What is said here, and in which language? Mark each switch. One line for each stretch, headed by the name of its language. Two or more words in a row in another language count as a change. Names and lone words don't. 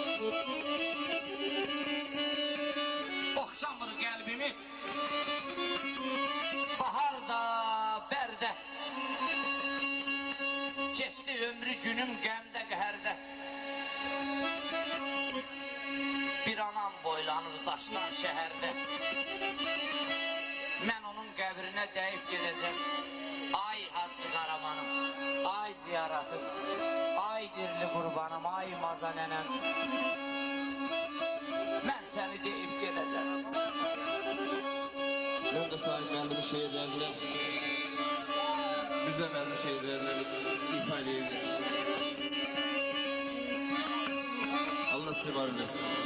Azerbaijani: Oxşamır qəlbimi baharda, bərdə, keçdi ömrü günüm qəmdə, qəhərdə. Bir anam boylanır daşdan şəhərdə. Mən onun qəbrinə dəyib gedəcəm. Ay Hacı Qaramanım, ay ziyaratım, ay dirli qurbanım, ay maza nənəm. Mən səni deyib gedəcəm. Mən də sahib müəllimin şeirlərinə, Mirzə müəllimin şeirlərinə ifa edeyim. Allah sizi var eləsin.